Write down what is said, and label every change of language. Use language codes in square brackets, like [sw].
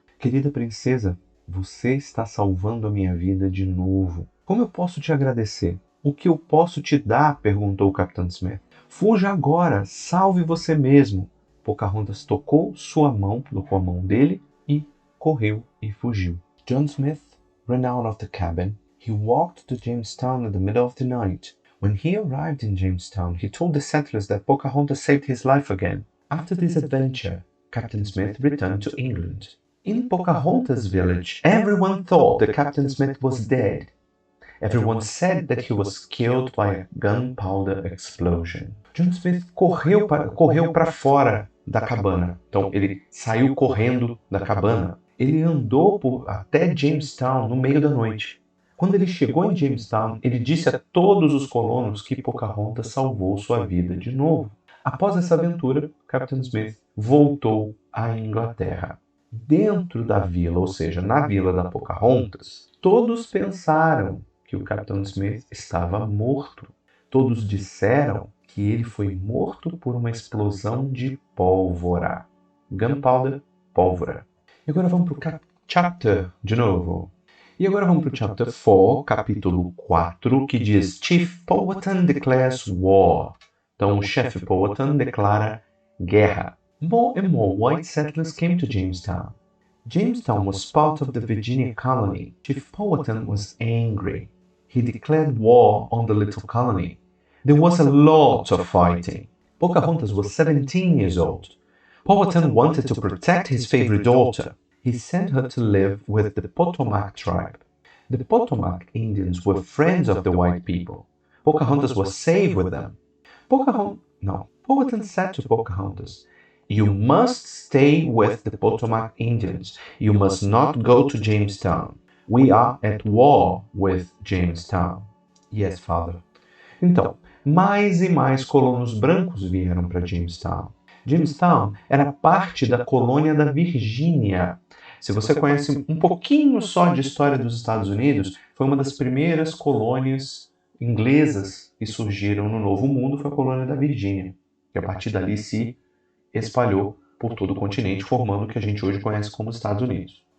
[pt] Querida princesa, você está salvando a minha vida de novo. Como eu posso te agradecer? O que eu posso te dar? Perguntou o Capitão Smith. Fuja agora, salve você mesmo. Pocahontas tocou a mão dele e correu e fugiu. [en] John Smith ran out of the cabin. He walked to Jamestown in the middle of the night. When he arrived in Jamestown, he told the settlers that Pocahontas saved his life again. After this adventure, Captain Smith returned to England. In Pocahontas village, everyone thought that Captain Smith was dead. Everyone said that he was killed by a gunpowder explosion. [pt] John Smith correu para fora da cabana. Então, ele saiu correndo da cabana. Ele andou até Jamestown no meio da noite. Quando ele chegou em Jamestown, ele disse a todos os colonos que Pocahontas salvou sua vida de novo. Após essa aventura, Captain Smith voltou à Inglaterra. Dentro da vila, ou seja, na vila da Pocahontas, todos pensaram que o Capitão Smith estava morto. Todos disseram que ele foi morto por uma explosão de pólvora. Gunpowder, pólvora. E agora vamos para o chapter de novo. E agora vamos para o chapter 4, capítulo 4, que diz [en] Chief Powhatan declares war. [pt] Então o chefe Powhatan declara guerra. [en] More and more white settlers came to Jamestown. Jamestown was part of the Virginia colony. Chief Powhatan was angry. He declared war on the little colony. There was a lot of fighting. Pocahontas was 17 years old. Powhatan wanted to protect his favorite daughter. He sent her to live with the Potomac tribe. The Potomac Indians were friends of the white people. Pocahontas was safe with them. Powhatan said to Pocahontas, you must stay with the Potomac Indians. You must not go to Jamestown. We are at war with Jamestown. Yes, father. [pt] Então, mais e mais colonos brancos vieram para Jamestown. Jamestown era parte da colônia da Virgínia. Se você conhece um pouquinho só de história dos Estados Unidos, foi uma das primeiras colônias inglesas que surgiram no Novo Mundo, foi a colônia da Virgínia, que a partir dali se espalhou por todo o continente, formando o que a gente hoje conhece como Estados Unidos.